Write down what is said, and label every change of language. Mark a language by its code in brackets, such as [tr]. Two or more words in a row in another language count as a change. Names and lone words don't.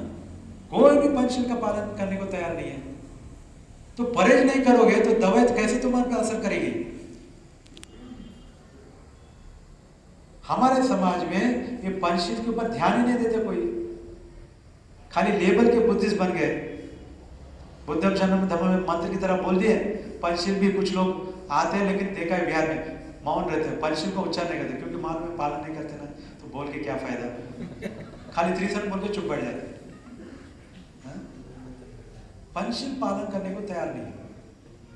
[hi] कोई भी पंचशील का पालन करने को तैयार नहीं है। तो परहेज नहीं करोगे तो दवाई कैसे तुम्हारे पर असर करेगी? हमारे समाज में ये पंचशील के ऊपर ध्यान ही नहीं देते कोई, खाली लेबल के बुद्धिस्ट बन गए। बुद्धम शरणम धम्मम में मंत्र की तरह बोल दिए, पंचशील भी कुछ लोग आते हैं लेकिन देखा है बिहार में मौन रहते हैं, पंचशील को उच्चारण नहीं करते, क्योंकि माल में पालन नहीं करते ना, तो बोल के क्या फायदा, खाली त्रिशरण बोल के चुप बैठ जाते। पंचशील पालन करने को तैयार नहीं।